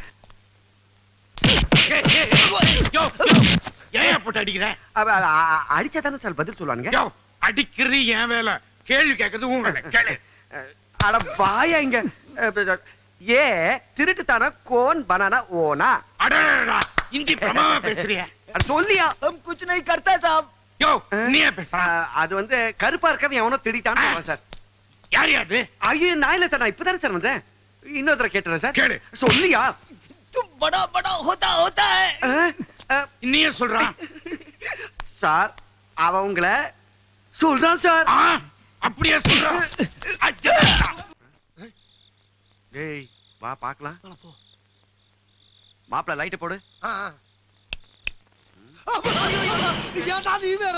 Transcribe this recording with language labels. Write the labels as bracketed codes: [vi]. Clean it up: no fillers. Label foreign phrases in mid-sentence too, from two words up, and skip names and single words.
[ta] யோ, ஏன் போட்டு அடிக்கிற? அடிச்சா தானே சார் பதில் சொல்லுவானுங்க. யோ, அடிக்கிறது என் வேலை, கேள்வி கேட்கறது உன் வேலை. கேளு. அட வாயா இங்க. ஏ திருட்டு தானா கோன் பனானா ஓனா. அடடடா, ஹிந்தி பிரமாதமா பேசுறியே. அட சொல்லியா. [hi] हम कुछ नहीं करता साहब। [ta] யோ, நீ ஏன் பேசுற? அது வந்து கருப்பா இருக்கவன் எவனோ திருடிட்டான்னு சொல்லுவான் சார். யார் அது? ஐயோ, நான் இல்ல சார், நான் இப்பதானே சார் வந்தேன். இன்னொருத்தர கேட்டுறேன் சார். கேளு. சொல்லியா. [hi] तुम बड़ा बड़ा होता है। [ta] நீயே சொல்றான். சார், அவன் உங்களை சொல்றான் சார். அப்படியே சொல்றான். டேய் வா பாக்கலாம். மாப்ள லைட் போடு. ஏன்டா நீ வேற?